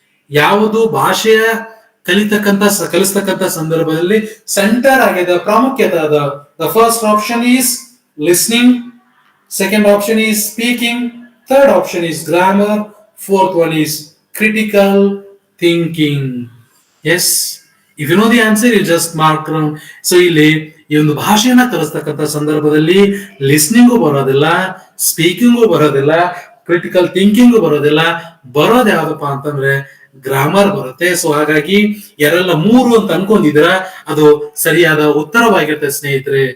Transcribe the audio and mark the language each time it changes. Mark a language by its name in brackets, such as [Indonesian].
[Kannada] ಯಾವುದು ಭಾಷೆಯ ಕಲಿಸ್ತಕ್ಕಂಥ ಸಂದರ್ಭದಲ್ಲಿ ಸೆಂಟರ್ ಆಗಿದೆ, ಪ್ರಾಮುಖ್ಯತೆ ಅದ? [English] The first option is listening, second option is speaking, third option is grammar, fourth one is critical thinking. Yes, if you know the answer, you just mark down. [Kannada] So ಇಲ್ಲಿ ಈ ಒಂದು ಭಾಷೆಯನ್ನ ಕಲಿಸ್ತಕ್ಕಂಥ ಸಂದರ್ಭದಲ್ಲಿ ಲಿಸ್ನಿಂಗು ಬರೋದಿಲ್ಲ, ಸ್ಪೀಕಿಂಗು ಬರೋದಿಲ್ಲ, ಕ್ರಿಟಿಕಲ್ ಥಿಂಕಿಂಗು ಬರೋದಿಲ್ಲ. ಬರೋದು ಯಾವ್ದಪ್ಪ ಅಂತಂದ್ರೆ ಗ್ರಾಮರ್ ಬರುತ್ತೆ. ಸೊ ಹಾಗಾಗಿ ಯಾರೆಲ್ಲ 3 ಅಂತ ಅನ್ಕೊಂಡಿದ್ರ ಅದು ಸರಿಯಾದ ಉತ್ತರವಾಗಿರುತ್ತೆ ಸ್ನೇಹಿತರೆ.